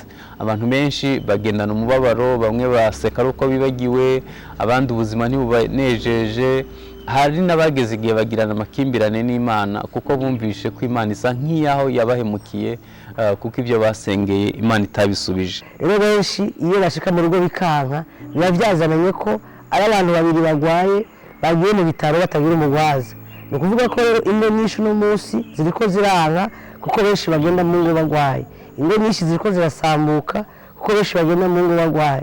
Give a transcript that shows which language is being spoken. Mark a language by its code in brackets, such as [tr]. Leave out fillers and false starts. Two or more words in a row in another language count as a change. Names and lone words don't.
[rn] Abantu benshi bagendana umubabaro, bamwe baseka uko bibagiwe, abandi ubuzima ntibubanejeje. Hari n'abageze igihe bagirana amakimbirane n'Imana kuko bumvishe ko Imana isa nk'iyaho yabahemukiye, kuko ibyo basengeye Imana itabisubije. Rero benshi iyo bashika mu rugo bikanka, biba byazananye ko ari abantu babiri bagwaye bagiye mu bitaro batagira umugwaza. Ni ukuvuga ko rero ingo nyinshi no munsi ziriko ziranka kuko benshi bagenda mu ngo bagwaye. Ingo nyinshi ziriko zirasambuka kuko benshi bagenda mu ngo bagwaye.